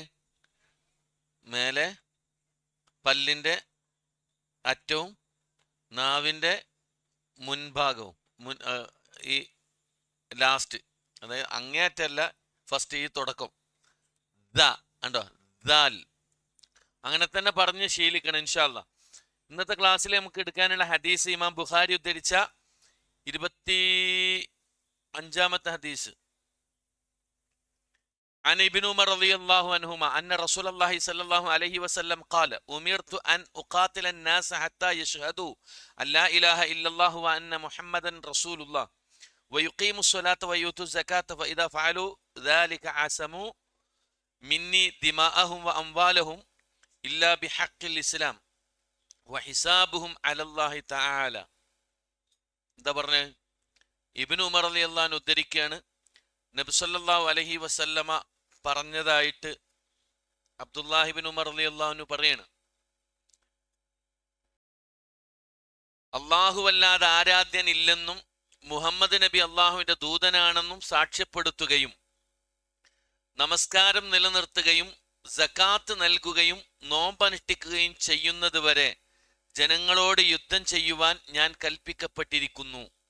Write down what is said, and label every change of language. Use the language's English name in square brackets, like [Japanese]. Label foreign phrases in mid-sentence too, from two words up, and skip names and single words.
[Malayalam] മേലെ പല്ലിൻ്റെ അറ്റവും നാവിൻ്റെ മുൻഭാഗവും, ഈ ലാസ്റ്റ്, അതായത് അങ്ങേയറ്റല്ല, ഫസ്റ്റ്, ഈ തുടക്കം ദ ഉണ്ടോ, ദാൽ, അങ്ങനെ തന്നെ പറഞ്ഞ് ശീലിക്കണം [Arabic] إن شاء الله. [Malayalam] ഇന്നത്തെ ക്ലാസ്സിൽ നമുക്ക് എടുക്കാനുള്ള ഹദീസ് ഇമാം ബുഖാരി ഉദ്ധരിച്ച 25-ാമത്തെ ഹദീസ്. [Arabic] عن ابن عمر رضي الله عنهما أن رسول الله صلى الله عليه وسلم قال أمرت أن أقاتل الناس حتى يشهدوا أن لا إله إلا الله وأن محمدا رسول الله ويقيموا الصلاة ويؤتوا الزكاة فإذا فعلوا ذلك عصموا مني دماءهم وأموالهم إلا بحق الإسلام وحسابهم على الله تعالى. [Malayalam] എന്താ പറഞ്ഞേ? ഇബ്നു ഉമർ [Arabic] رضي الله عنه [Malayalam] ഉദ്ധരിക്കുകയാണ്, നബി [Arabic] صلى الله عليه وسلم [Malayalam] പറഞ്ഞതായിട്ട് അബ്ദുല്ലാഹി ഇബ്നു ഉമർ [Arabic] رضي الله عنه [Malayalam] പറയാണ്, അല്ലാഹുവല്ലാതെ ആരാധ്യനില്ലെന്നും മുഹമ്മദ് നബി അള്ളാഹുവിന്റെ ദൂതനാണെന്നും സാക്ഷ്യപ്പെടുത്തുകയും നമസ്കാരം നിലനിർത്തുകയും സകാത്ത് നൽകുകയും നോമ്പനുഷ്ഠിക്കുകയും ചെയ്യുന്നതുവരെ ജനങ്ങളോട് യുദ്ധം ചെയ്യുവാൻ ഞാൻ കൽപ്പിക്കപ്പെട്ടിരിക്കുന്നു.